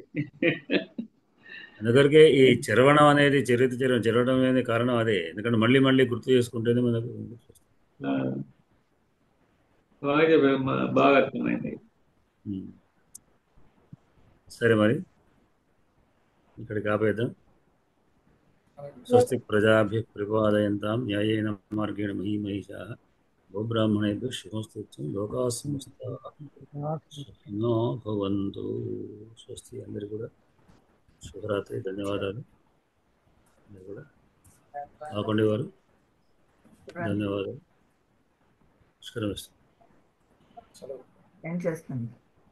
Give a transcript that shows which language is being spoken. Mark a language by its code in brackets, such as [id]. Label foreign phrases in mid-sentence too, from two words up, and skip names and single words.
[te] అందుకరికే ఈ చరవణం అనేది చరవడం అనేది కారణం అదే. ఎందుకంటే మళ్ళీ మళ్ళీ గుర్తు చేసుకుంటేనే మనకు బాగా అర్థమైంది. సరే, మరి ఇక్కడికి ఆపేద్దాం. [sa] స్వస్తి ప్రజాభ్యః పరిపాలయంతాం న్యాయేన మార్గేణ మహీమహీషాః గోబ్రాహ్మణేభ్యః శుభమస్తు. లోకాః సమస్తాః సుఖినో భవంతు. స్వస్తి. [te] అందరికీ కూడా శుభరాత్రి. ధన్యవాదాలు. అందరూ కూడా ఆపండి వారు. ధన్యవాదాలు. నమస్కారం. ఏం చేస్తాను.